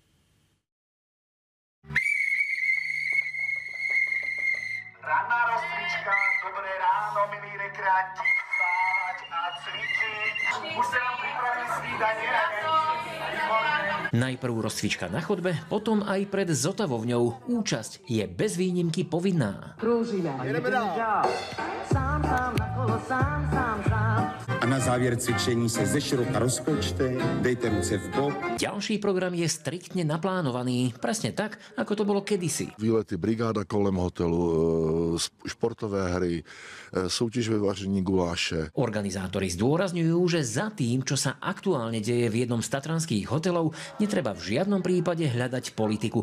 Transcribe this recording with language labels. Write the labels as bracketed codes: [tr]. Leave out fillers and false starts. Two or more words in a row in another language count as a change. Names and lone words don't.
[sk] Ranná rozcvička, dobré ráno, milí rekreanti, vstávať a cvičiť. Už sa nám pripravili snídanie. Najprv rozcvička na chodbe, potom aj pred zotavovňou. Účasť je bez výnimky povinná. [cs] A na závěr cvičení se ze široka rozkločte, dejte ruce v bok. [sk] Ďalší program je striktne naplánovaný, presne tak, ako to bolo kedysi. [cs] Výlety brigáda kolem hotelu, [sk] športové hry, [cs] soutěž ve vaření guláše. [sk] Organizátori zdôrazňujú, že za tým, čo sa aktuálne deje v jednom z tatranských hotelov, netreba v žiadnom prípade hľadať politiku.